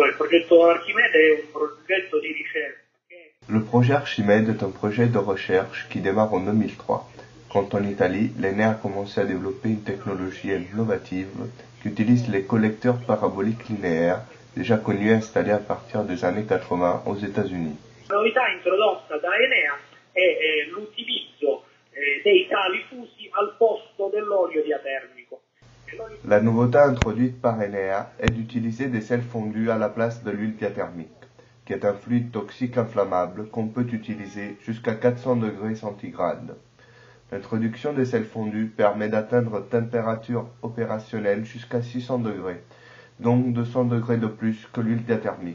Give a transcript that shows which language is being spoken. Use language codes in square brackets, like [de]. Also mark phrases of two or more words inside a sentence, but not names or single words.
[fr] Le projet Archimède est un projet de recherche qui démarre en 2003, quand en Italie, l'ENEA a commencé à développer une technologie innovative qui utilise les collecteurs paraboliques linéaires, déjà connus et installés à partir des années 80 aux États-Unis. [it] La novità introdotta da Enea è l'utilizzo dei sali fusi al posto dell'olio diatermico. [fr] La nouveauté introduite par Enea est d'utiliser des sels fondus à la place de l'huile diathermique, qui est un fluide toxique inflammable qu'on peut utiliser jusqu'à 400 degrés centigrades. L'introduction des sels fondus permet d'atteindre température opérationnelle jusqu'à 600 degrés, donc 200 degrés de plus que l'huile diathermique.